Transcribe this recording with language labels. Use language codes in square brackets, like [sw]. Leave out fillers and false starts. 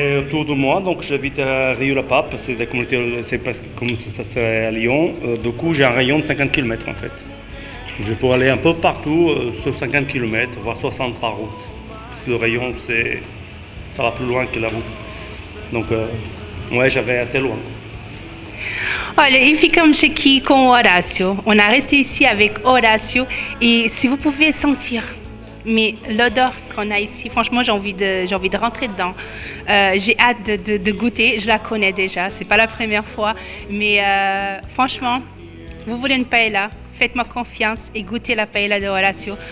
[fr] Autour de moi, donc j'habite à Rio-la-Pape, c'est la communauté, c'est presque comme ça serait à Lyon. Du coup, j'ai un rayon de 50 km en fait. Je pourrais aller un peu partout sur 50 km, voire 60 par route. Parce que le rayon, ça va plus loin que la route. Donc, j'avais assez loin. [pt] Olha, e ficamos aqui com o Horacio. [fr] On a resté ici avec Horacio et si vous pouvez sentir mais l'odeur qu'on a ici, franchement, j'ai envie de rentrer dedans. J'ai hâte de goûter. Je la connais déjà, c'est pas la première fois, mais franchement, vous voulez une paella, faites-moi confiance et goûtez la paella de Horacio.